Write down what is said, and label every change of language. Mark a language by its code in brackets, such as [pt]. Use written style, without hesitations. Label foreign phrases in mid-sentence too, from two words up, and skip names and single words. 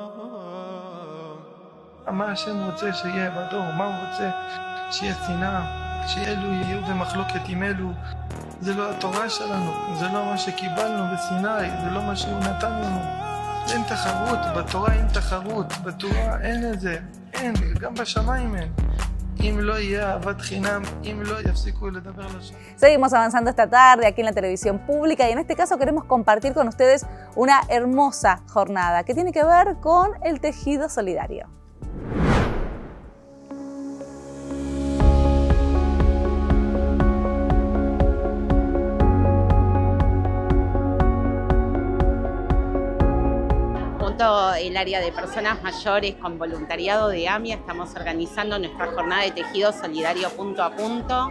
[he] מה השם רוצה שיהיה בדור, מה הוא רוצה שיהיה שנאה. שאלו יהיו במחלוקת עם אלו. זה לא התורה שלנו, זה לא מה שקיבלנו בסיני, זה לא מה שהוא נתן לנו. אין תחרות, בתורה אין תחרות, בתורה אין את זה, אין, גם בשמיים אין. [es] Seguimos avanzando esta tarde aquí en la televisión pública y en este caso queremos compartir con ustedes una hermosa jornada que tiene que ver con el tejido solidario. El área de personas mayores con voluntariado de AMIA estamos organizando nuestra jornada de tejido solidario punto a punto.